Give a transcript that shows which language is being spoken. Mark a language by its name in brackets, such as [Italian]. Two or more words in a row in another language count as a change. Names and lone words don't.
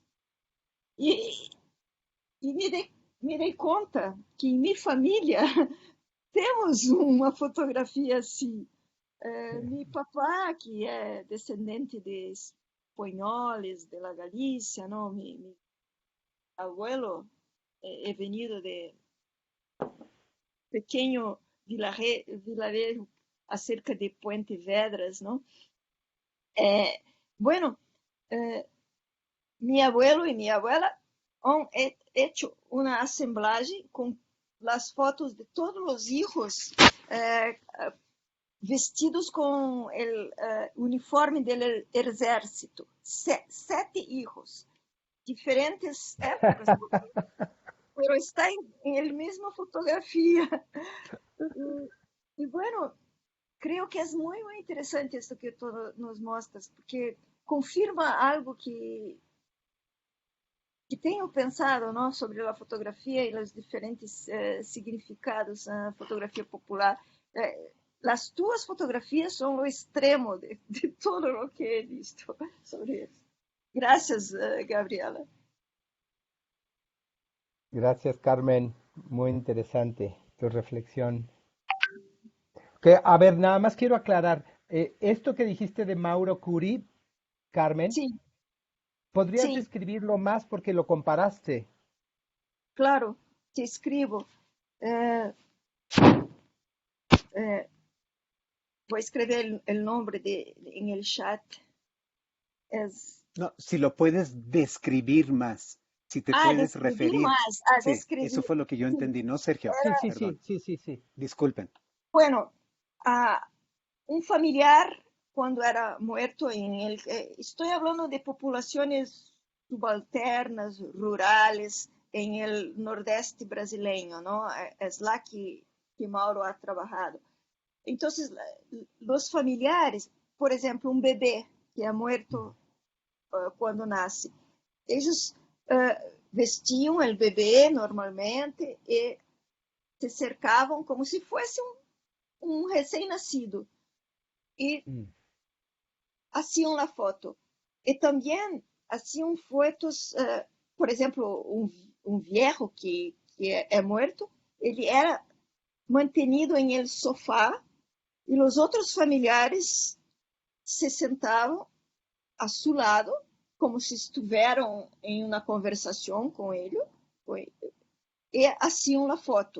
[Portuguese] E, e me dei conta que em minha família temos uma fotografia assim. Meu papá, que é descendente de espanhóis [Spanish] de la [Portuguese] Galícia, não? [Spanish] Mi abuelo é venido de [Portuguese] pequeno vilarejo [Spanish] acerca de Puente Vedras, não? Bueno, mi abuelo y mi abuela han hecho una asemblaje con las fotos de todos los hijos vestidos con el uniforme del ejército. 7 hijos, diferentes épocas, pero está en la misma fotografía. Y bueno, creo que es muy interesante esto que tú nos muestras, porque confirma algo que [Portuguese] tenho pensado, não, sobre a fotografia e os diferentes significados da fotografia popular. As tuas fotografias são o extremo de todo o que [Spanish] he visto [Portuguese] sobre isso. Graças, Gabriela. [Spanish] Gracias, Carmen. Muy interesante tu reflexión. Que, a ver, nada más quiero aclarar. Esto que dijiste de Mauro Curi, Carmen, [Portuguese] Sim, [Spanish] ¿podrías [Portuguese] sim, [Spanish] describirlo más porque lo comparaste? claro, te escribo. [Portuguese] Vou escrever o nome em el chat. [Spanish] Es... No, si lo puedes describir más, si te puedes [Portuguese] descrever [Spanish] referir. [Portuguese] mais. [Spanish] Sí, eso [Portuguese] Descrever. [Spanish] fue lo que yo [Portuguese] Sim. [Spanish] entendí. No, Sergio, Sí, sí, perdón. sí, sí, sí, sí. Disculpen. Bueno, un familiar cuando era muerto estoy hablando de poblaciones subalternas, rurales, en el nordeste brasileño, ¿no? Es la que Mauro ha trabajado. Entonces, los familiares, por ejemplo, un bebé que ha muerto cuando nace, ellos vestían el bebé normalmente y [Portuguese] se cercavam como se fosse um recém-nascido e Mm. [Spanish] hacían la foto. Y también hacían fotos, [Portuguese] por exemplo, um viejo que é muerto, ele era mantenido em el sofá e os outros familiares se sentavam [Spanish] a su lado, [Portuguese] como se estiveram em uma conversação com ele, e hacían a foto.